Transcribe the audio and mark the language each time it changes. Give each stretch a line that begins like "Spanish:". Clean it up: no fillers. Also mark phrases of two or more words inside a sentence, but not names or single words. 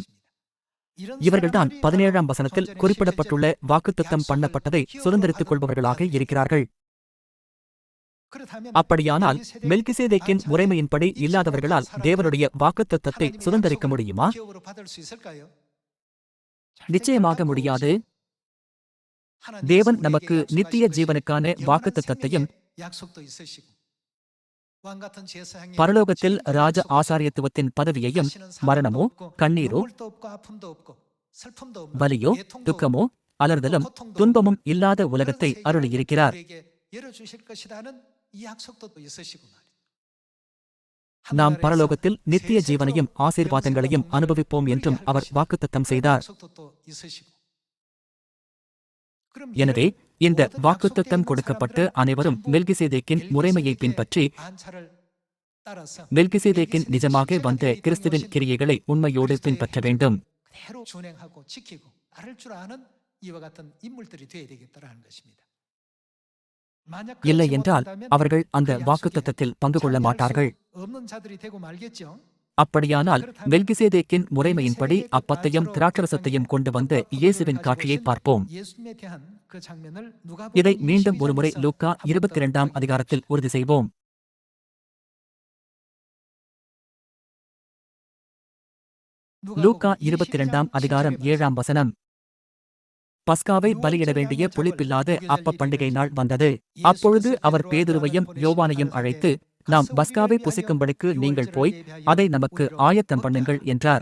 Tamil: இவர்கள்தான் 17ஆம் வசனத்தில் குறிப்பிடப்பட்டுள்ள வாக்குத்தத்தம் பண்ணப்பட்டதை சுதந்திரித்துக் கொள்பவர்களாக இருக்கிறார்கள். அப்படியானால் மெல்கிசேதேக்கின் முறைமையின்படி இல்லாதவர்களால் தேவனுடைய வாக்குத்தத்தத்தை சுதந்திரிக்க முடியுமா? நிச்சயமாக முடியாது. தேவன்
Korean: 하나님께서
Tamil: நமக்கு
Korean: 우리에게
Tamil: நித்திய
Korean: 약속하신 것이
Tamil: ஜீவனுக்கான
Korean: 영원한
Tamil: வாக்குத்தத்தத்தையும்
Korean: 생명의 약속도 있으시고 왕 같은 제사장의
Tamil: பரலோகத்தில்
Korean: 주인됨을
Tamil: ராஜ
Korean: 약속하시고
Tamil: ஆசாரியத்துவத்தின் பதவியையும்
Korean: 다시는 사망도
Tamil: மரணமோ
Korean: 없고
Tamil: கண்ணீரோ
Korean: 눈물도 없고 아픔도 없고 슬픔도 없는
Tamil: வலியோ
Korean: 애통도
Tamil: துக்கமோ
Korean: 없고 또
Tamil: அலறுதலும்
Korean: 고통도 없는
Tamil: துன்பமும் இல்லாத
Korean: 그런
Tamil: உலகத்தை
Korean: 세계를
Tamil: அருளியிருக்கிறார்.
Korean: 우리에게 열어주실 것이라는 이 약속도 또 있으시고 말이에요.
Tamil: நாம்
Korean: 하늘나라에서
Tamil: பரலோகத்தில் நித்திய
Korean: 세세토록
Tamil: ஜீவனையும் ஆசீர்வாதங்களையும்
Korean: 영생과
Tamil: அனுபவிப்போம்
Korean: 복을
Tamil: என்றும்
Korean: 누리게
Tamil: அவர்
Korean: 하시는
Tamil: வாக்குத்தத்தம்
Korean: 그런
Tamil: செய்தார்.
Korean: 약속도 또 있으시고. 그럼
Tamil: எனவே
Korean: 이런
Tamil: இந்த
Korean: 모든
Tamil: வாக்குத்தத்தம்
Korean: 약속되어 있는
Tamil: கொடுக்கப்பட்டு
Korean: 사람들은
Tamil: அனைவரும்
Korean: 전부
Tamil: மெல்கிசேதேக்கின் முறைமையை
Korean: 멜기세덱의
Tamil: பின்பற்றி
Korean: 반차를 따라서
Tamil: மெல்கிசேதேக்கின்
Korean: 멜기세덱
Tamil: நிஜமாக
Korean: 실체가
Tamil: வந்த
Korean: 되어 있던
Tamil: கிறிஸ்துவின்
Korean: 것인
Tamil: கிரியைகளை உண்மையோடு
Korean: 그리스도의
Tamil: பின்பற்ற
Korean: 행적을
Tamil: வேண்டும்.
Korean: 그대로 준행하고 지키고 따를 줄 아는 이와 같은 인물들이 되어야 되겠다라는 것입니다. 만약
Tamil: இல்லை
Korean: 그렇지
Tamil: என்றால்
Korean: 못한다면
Tamil: அவர்கள் அந்த
Korean: 그 약속에
Tamil: வாக்குத்தத்தத்தில் பங்கு கொள்ள
Korean: 참여할 수
Tamil: மாட்டார்கள்.
Korean: 없는 자들이 되고 말겠죠.
Tamil: அப்படியானால் மெல்கிசேதேக்கின் முறைமையின்படி
Korean: 멜기세덱의
Tamil: அப்பத்தையும்
Korean: 반차로
Tamil: திராட்சரசத்தையும்
Korean: 어떤
Tamil: கொண்டு வந்த
Korean: 떡과
Tamil: இயேசுவின்
Korean: 포도주를
Tamil: காட்சியை
Korean: 가지고
Tamil: பார்ப்போம்.
Korean: 오신 예수님에 대한 그 장면을
Tamil: இதை
Korean: 누가복음
Tamil: மீண்டும் ஒருமுறை
Korean: 22장에서
Tamil: லூக்கா
Korean: 한번 더
Tamil: 22ஆம்
Korean: 확인해
Tamil: அதிகாரத்தில்
Korean: 봅시다.
Tamil: உறுதி செய்வோம். லூக்கா 22ஆம் அதிகாரம் 7ஆம் வசனம். பஸ்காவை பலியிட வேண்டிய புளிப்பில்லாத அப்ப பண்டிகை நாள் வந்தது. அப்பொழுது அவர் பேதுருவையும் யோவானையும் அழைத்து, நாம் பஸ்காவை புசிக்கும்படிக்கு நீங்கள் போய் அதை நமக்கு ஆயத்தம் பண்ணுங்கள் என்றார்.